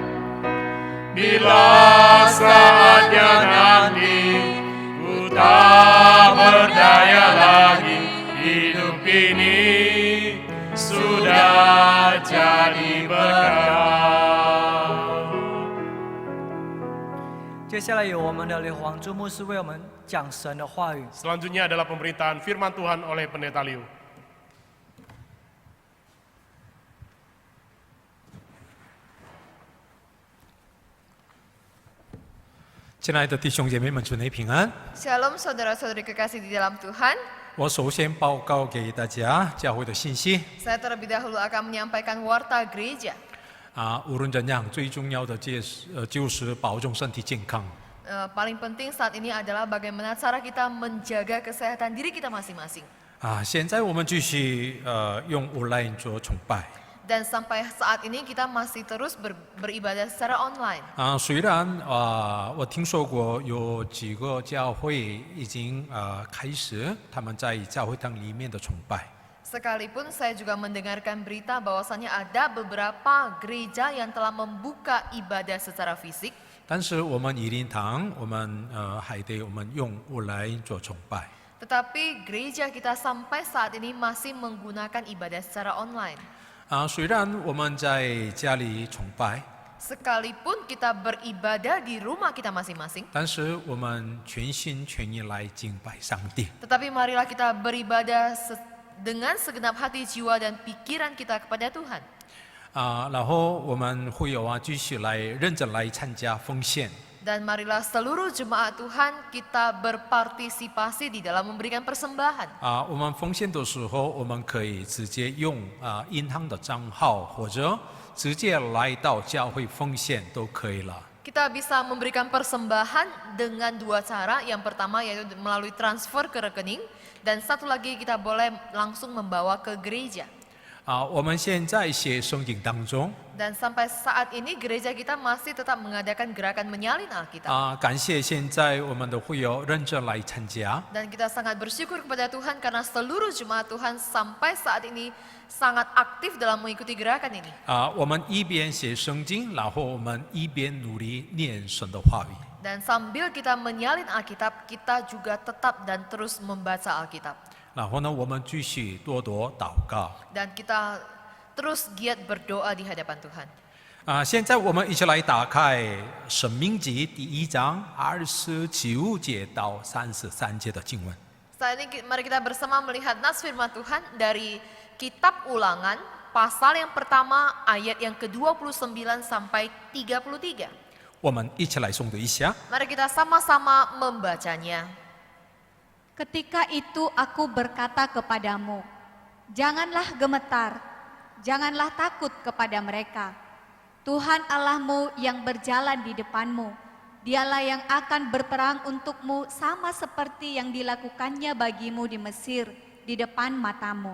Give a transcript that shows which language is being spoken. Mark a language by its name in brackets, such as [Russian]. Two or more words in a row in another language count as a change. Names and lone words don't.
[Indonesian] Bila saatnya nanti ku tak berdaya lagi, hidup ini sudah jadi berkat. [Chinese] 接下来由我们的刘黄珠牧师为我们讲神的话语。 [Indonesian] Selanjutnya adalah pemberitaan firman Tuhan oleh Pendeta Liu. [Chinese] 亲爱的弟兄姐妹们，主内平安。 [Indonesian] Shalom saudara-saudari kekasih di dalam Tuhan. [Chinese] 我首先报告给大家教会的信息 [Indonesian] Saya terlebih dahulu akan menyampaikan warta gereja. [Chinese] 无论怎样，最重要的就是保重身体健康。 [Indonesian] Paling penting saat ini adalah bagaimana cara kita menjaga kesehatan diri kita masing-masing. [Chinese] 现在我们继续用 online 做崇拜。 [Indonesian] Dan sampai saat ini kita masih terus beribadah secara online. [Chinese] 虽然我听说过有几个教会已经开始他们在教会堂里面的崇拜。 [Indonesian] Sekalipun saya juga mendengarkan berita bahwasannya ada beberapa gereja yang telah membuka ibadah secara fisik. [Chinese] 但是我们以灵堂，我们还得我们用 online 做崇拜。 [Indonesian] Tetapi gereja kita sampai saat ini masih menggunakan ibadah secara online. [Chinese] 虽然我们在家里崇拜， [Indonesian] Sekalipun kita beribadah di rumah kita masing-masing, [Chinese] 但是我们全心全意来敬拜上帝。 [Indonesian] tetapi marilah kita beribadah dengan segenap hati, jiwa, dan pikiran kita kepada Tuhan. [Chinese] 然后我们会有继续来认真来参加奉献。 [Indonesian] Dan marilah seluruh jemaat Tuhan kita berpartisipasi di dalam memberikan persembahan. [Chinese] 我们奉献的时候，我们可以直接用银行的账号，或者直接来到教会奉献都可以了。 [Indonesian] Kita bisa memberikan persembahan dengan dua cara. Yang pertama yaitu melalui transfer ke rekening, dan satu lagi kita boleh langsung membawa ke gereja. [Chinese] 我们现在写圣经当中， [Indonesian] Dan sampai saat ini gereja kita masih tetap mengadakan gerakan menyalin Alkitab. [Chinese] 感谢现在我们的会友认真来参加。 [Indonesian] Dan kita sangat bersyukur kepada Tuhan karena seluruh jemaat Tuhan sampai saat ini sangat aktif dalam mengikuti gerakan ini. [Chinese] 我们一边写圣经，然后我们一边努力念神的话语。 [Indonesian] Dan sambil kita menyalin Alkitab, kita juga tetap dan terus membaca Alkitab. [Chinese] 然后呢，我们继续多多祷告。 [Indonesian] Dan kita terus giat berdoa di hadapan Tuhan. [Chinese] 现在我们一起来打开《申命记》第1章29节到33节的经文。 [Indonesian] Saat ini mari kita bersama melihat nas firman Tuhan dari Kitab Ulangan, pasal yang pertama, ayat yang ke-29 sampai 33. [Chinese] 我们一起来诵读一下。 [Indonesian] Mari kita sama-sama membacanya. Ketika itu aku berkata kepadamu, janganlah gemetar, janganlah takut kepada mereka. Tuhan Allahmu yang berjalan di depanmu, dialah yang akan berperang untukmu sama seperti yang dilakukannya bagimu di Mesir di depan matamu.